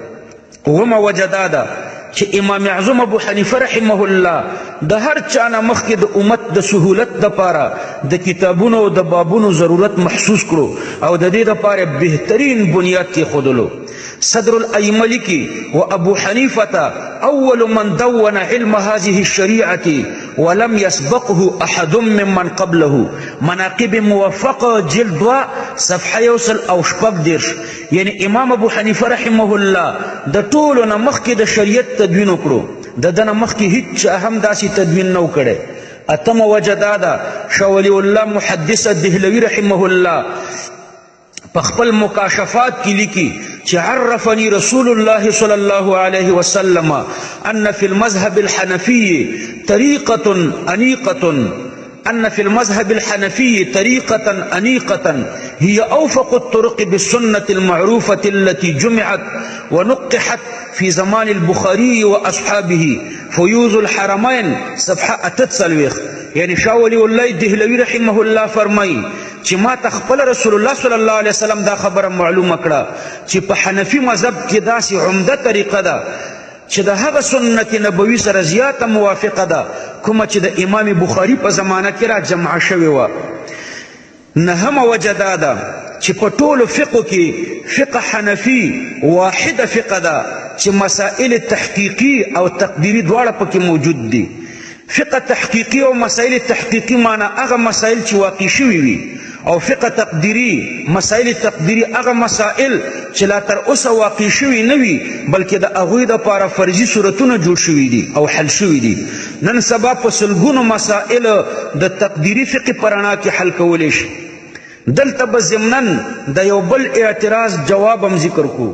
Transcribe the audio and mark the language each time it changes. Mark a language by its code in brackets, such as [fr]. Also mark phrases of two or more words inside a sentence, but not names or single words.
[ps] اومه وجه دا ده چې امام اعظم ابو حنیفه رحمه الله د هر چا نه مخکې د امت د سهولت دپاره د کتابونو او د بابونو ضرورت محسوس کړو، او د دې دپاره بهترین بنیاد کېښودلو. [ar] صدر الائمه لیکي وابو حنیفه اول من دون علم هذه الشریعه ولم يسبقه احد ممن قبله، مناقب موفقه جلد 2 صفحه 140. یعنی امام ابو حنیفه رحمه الله د ټولو نه مخکې د شریعت تدوین وکړو، د ده نه مخکې هیچ هم داسې تدوین نه و کړی. [ps] اتمه وجه دا ده شاه ولی الله محدث دهلوي رحمه الله په خپل مکاشفات کې لیکي چې [ar] عرفني رسول الله صلی الله علیه وسلم ان فی المذهب الحنفی طریقة أنيقة هي أوفق الطرق بالسنة المعروفة التي جمعت ونقحت في زمان البخاري وأصحابه، فيوز الحرمين صفحة 48. [ps] یعنی شاه ولی الله دهلوي رحمه الله فرمایي چې ما ته خپل رسول الله صلی الله علیه وسلم دا خبره معلومه کړه چې په حنفي مذهب کې داسې عمده طریقه ده چې د هغه سنت نبوي سره زیاته موافقه ده کومه چې د امام بخاري په زمانه کې را جمع شوې وه. نهمه وجه دا ده چې په ټولو فقو کې فقه حنفي واحده فقه ده چې مسائل تحقیقي او تقدیري دواړه پکې موجود دي. فقه تحقیقي او مسائل تحقیقي معنی هغه مسائل چې واقع شوي وي، او فقه تقدیری مسائل تقدیری هغه مسائل چې لا تر اوسه واقع شوي نه وي بلکې د هغوی دپاره فرضي صورتونه جوړ شوي دي او حل شوي دي. نن سبا په سلګونو مسائل د تقدیري فقه په رڼا کې حل کولی شي. دلته به ضمناً د یو بل اعتراض جواب هم ذکر کو.